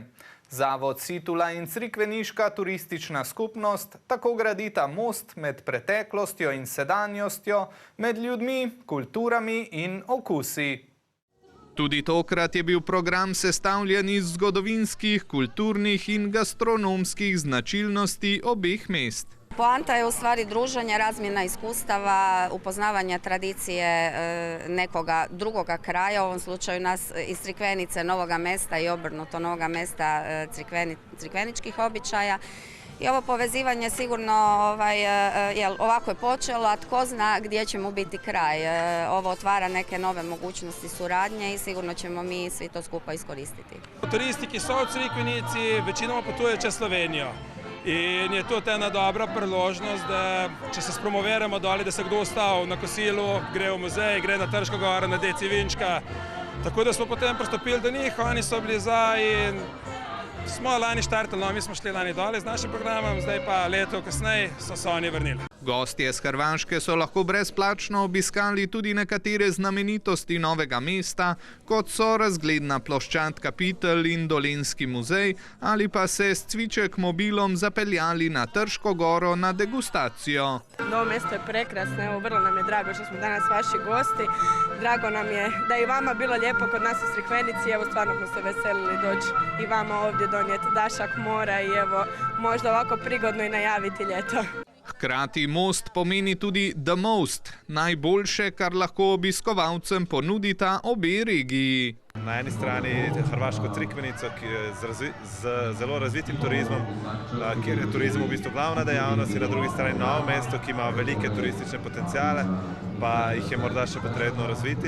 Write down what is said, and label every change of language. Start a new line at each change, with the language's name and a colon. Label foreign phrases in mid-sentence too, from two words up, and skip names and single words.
Slovenian: Zavod Situla in Crikveniška turistična skupnost tako gradita most med preteklostjo in sedanjostjo, med ljudmi, kulturami in okusi. Tudi tokrat je bil program sestavljen iz zgodovinskih, kulturnih in gastronomskih značilnosti obeh mest.
Croatian: Poanta je u stvari druženje, razmjena iskustava, upoznavanja tradicije nekoga drugoga kraja, u ovom slučaju nas iz Crikvenice, Novoga mesta i obrnuto Novoga mesta crikveničkih običaja. I ovo povezivanje sigurno ovako je počelo, a tko zna gdje će mu biti kraj. Ovo otvara neke nove mogućnosti suradnje i sigurno ćemo mi svi to skupa iskoristiti.
Slovenian: Turisti, ki so v Crikvenici, večinoma potujejo čez Slovenijo. In je to ena dobra priložnost, da če se spromoviramo doli, da se kdo ostal na kosilu, gre v muzej, gre na Trško goro, na Deci Vinčka. Tako da smo potem pristopili do njih, oni so bili za in smo lani štartali, no, mi smo šli lani dole z našim programom, zdaj pa leto kasneje so se oni vrnili. Gostje z Hrvaške so lahko brezplačno obiskali tudi nekatere znamenitosti Novega mesta, kot so razgledna ploščad Kapitol in Dolenjski muzej, ali pa se s cviček mobilom zapeljali na Trško goro na degustacijo.
Croatian: Novo mesto je prekrasno, evo vrlo nam je drago što smo danas vaši gosti. Drago nam je da je i vama bilo lijepo kod nas u Crikvenici, evo stvarno smo se veselili doći i vama ovdje donijeti dašak mora i evo možda ovako prigodno i najaviti ljeto.
Slovenian: Hkrati most pomeni tudi The Most, najboljše, kar lahko obiskovalcem ponudita obe regiji. Na eni strani Hrvaško Crikvenico, ki je z zelo razvitim turizmom, kjer je turizem v bistvu glavna dejavnost, in na drugi strani Novo mesto, ki ima velike turistične potencijale, pa jih je morda še potrebno razviti.